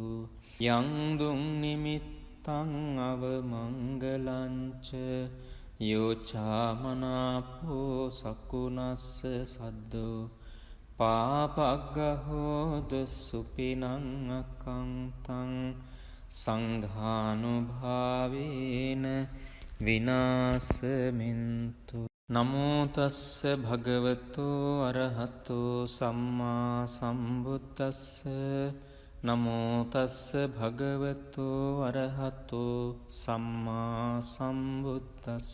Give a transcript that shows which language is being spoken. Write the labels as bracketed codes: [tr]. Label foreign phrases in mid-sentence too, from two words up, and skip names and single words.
[pi] යං දුං නිමිත්තං අවමංගලංච යෝචාමනාපෝ සකුනස්ස සද්දෝ පාපග්ගහෝද සුපිනං අකංතං සංඝානුභාවේන විනාශමින්තු. නමෝ තස්ස භගවතු අරහතෝ සම්මා සම්බුද්දස්ස. නමෝ තස්ස භගවතු අරහතෝ සම්මා සම්බුද්දස්ස.